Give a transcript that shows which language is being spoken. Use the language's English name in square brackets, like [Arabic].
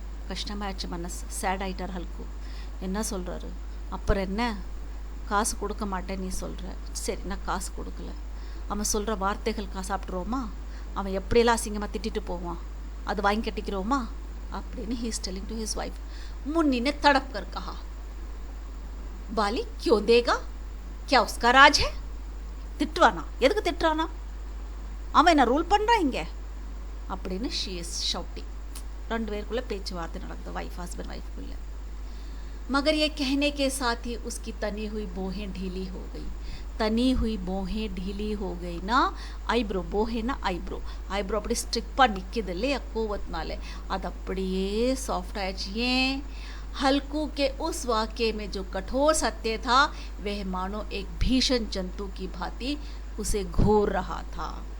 [Tamil] கஷ்டமாயிடுச்சு மனசு, சேட் ஆகிட்டார் ஹல்கு, என்ன சொல்கிறாரு, அப்புறம் என்ன, காசு கொடுக்க மாட்டேன் நீ சொல்கிற, சரி நான் காசு கொடுக்கல, அவன் சொல்கிற வார்த்தைகள் சாப்பிட்ருவோமா, அவன் எப்படியெல்லாம் அசிங்கமாக திட்டிட்டு போவான், அது வாங்கி கட்டிக்கிறோமா அப்படின்னு [English] he is telling to his wife। [Hindi] Munni ने तड़प कर कहा, बाली क्यों देगा, क्या उसका राज है, [Tamil] திட்டுவானா, எதுக்கு திட்டுறானா, அவன் என்ன ரூல் பண்ணுறான் இங்கே அப்படின்னு [English] she is shouting। [Tamil] ரெண்டு பேருக்குள்ளே பேச்சுவார்த்தை நடக்குது, वाइफ हस्बैंड वाइफ कुल्ले। [Hindi] मगर ये कहने के साथ ही उसकी तनी हुई बोहें ढीली हो गई, तनी हुई बोहें ढीली हो गई ना [Tamil] ஐப்ரோ போஹேனா ஐப்ரோ ஐப்ரோ அப்படி ஸ்ட்ரிப்பாக நிற்கிது இல்லையா கோவத்தினால அது அப்படியே சாஃப்ட் ஆயிடுச்சு ஏன் [Hindi] हल्कू के उस वाक्य में जो कठोर सत्य था वह मानो एक भीषण जंतु की भांति उसे घूर रहा था